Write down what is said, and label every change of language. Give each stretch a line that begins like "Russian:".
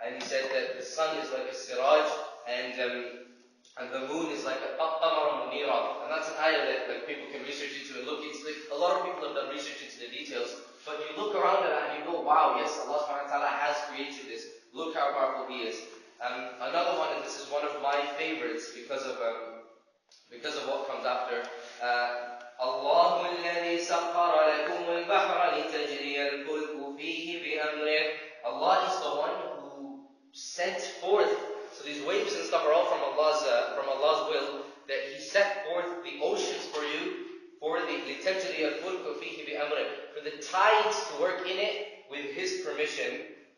English: And he said that the sun is like a siraj, and the moon is like a qamar munira. And that's an ayah that like people can research into and look into. Like, a lot of people have done research into the details, but you look around at that and you go, wow, yes, Allah subhanahu wa ta'ala has created this. Look how powerful He is. Another one, and this is one of my favorites because of what comes after.
Arabic: الله الذي سخر لكم البحر لتجري الفلك فيه بأمره.
English: Allah is the one who sent forth. So these waves and stuff are all from Allah's will, that He set forth the oceans for you, for the
Arabic: لتجري الفلك فيه بأمره,
English: for the tides to work in it with His permission.